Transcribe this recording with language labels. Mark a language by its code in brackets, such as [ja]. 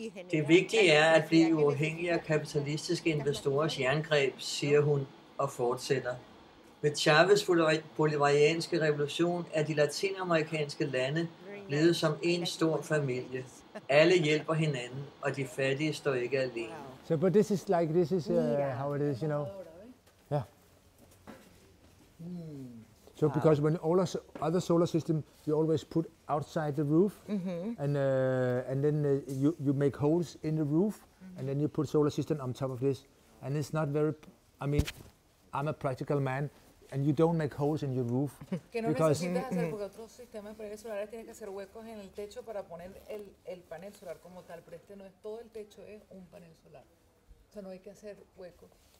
[da] Det vigtige er at blive uafhængig af kapitalistiske investorers jerngreb, siger hun og fortsætter. Med Chavez' bolivarianske revolution er de latinamerikanske lande blevet som en stor familie. Alle hjælper hinanden, og de fattige står ikke alene. [en] So, but this is how it is, you know. Yeah. So because when all other solar system, you always put outside the roof, and then you make holes in the roof, and then you put solar system on top of this, and it's not very. I mean, I'm a practical man. And you don't make holes in your roof. [es] Que no necesitas hacer, porque otros sistemas de paneles solares tienen que hacer huecos en el techo para poner el panel solar como tal, pero este no es, todo el techo es un panel solar. O sea, no hay que hacer huecos.